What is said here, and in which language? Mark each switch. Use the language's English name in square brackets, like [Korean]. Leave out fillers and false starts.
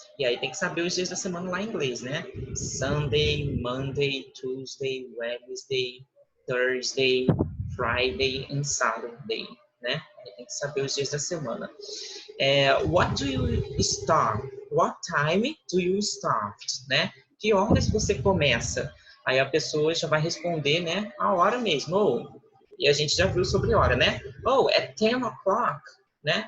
[Portuguese] E aí tem que saber os dias da semana lá em inglês, né? [English] Sunday, Monday, Tuesday, Wednesday, Thursday, Friday and Saturday, né? [Portuguese] Aí tem que saber os dias da semana. [English] What do you start? What time do you start? Né? [Portuguese] Que horas você começa? Aí a pessoa já vai responder, né? A hora mesmo. E a gente já viu sobre hora, né? [English] At 10 o'clock, [Portuguese] né?